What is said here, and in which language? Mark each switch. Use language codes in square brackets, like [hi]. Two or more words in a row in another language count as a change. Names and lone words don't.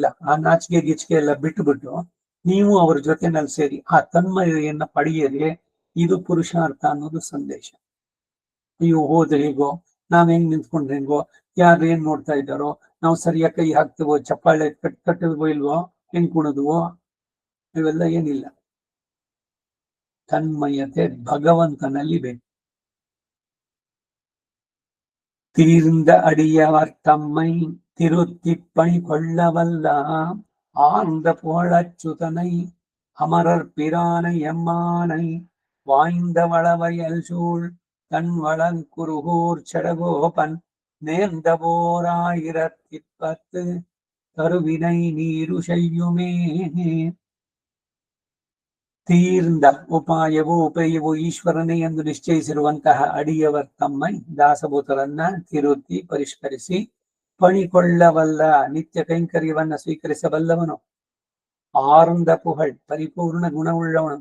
[kn] ಆ ನಾಚಿಕೆ ಗಿಚಿಕೆ ಎಲ್ಲ ಬಿಟ್ಟು ನೀವು ಅವ್ರ ಜೊತೆನಲ್ಲಿ ಸೇರಿ ಆ ತನ್ಮಯತೆಯನ್ನ ಪಡೆಯದೆ ಇದು ಪುರುಷಾರ್ಥ ಅನ್ನೋದು ಸಂದೇಶ. ಅಯ್ಯೋ ಹೋದ್ರೆ ಹೇಗೋ, ನಾವ್ ಹೆಂಗ್ ನಿಂತ್ಕೊಂಡ್ರೆ ಹೆಂಗೋ, ಯಾರು ಏನ್ ನೋಡ್ತಾ ಇದ್ದಾರೋ, ನಾವು ಸರಿಯಾಗಿ ಕೈ ಹಾಕ್ತೇವೋ, ಚಪ್ಪಾಳೆ ಕಟ್ಟಲ್ವೋ ಇಲ್ವೋ, ಹೆಂಗ್ ಕುಣದ್ವೋ, ಇವೆಲ್ಲ ಏನಿಲ್ಲ. ತನ್ಮಯತೆ ಭಗವಂತನಲ್ಲಿ ಬೇಕು. [ta] தீர்ந்த அடியவர் தம்மை திருத்திப்பணி கொள்ளவல்ல ஆர்ந்த புகழச்சுதனை அமரர் பிரானை எம்மானை வாய்ந்த வளவயல் சூழ் தன் வளங்குருகூர் செடகோபன் நேர்ந்த போராயிரத்திப்பத்து கருவினை நீரு செய்யுமே. [kn] ತೀರ್ಂದ ಉಪಾಯವೋ ಉಪಯವೋ ಈಶ್ವರನೇ ಎಂದು ನಿಶ್ಚಯಿಸಿರುವಂತಹ [ta] அடியவர் தம்மை [kn] ದಾಸಭೂತರನ್ನ ತಿರುತಿ ಪರಿಷ್ಕರಿಸಿ ಪಣಿಕೊಳ್ಳಬಲ್ಲ ನಿತ್ಯ ಕೈಂಕರ್ಯವನ್ನ ಸ್ವೀಕರಿಸಬಲ್ಲವನು. [ta] ஆர்ந்த புகழ் [kn] ಪರಿಪೂರ್ಣ ಗುಣವುಳ್ಳವನು.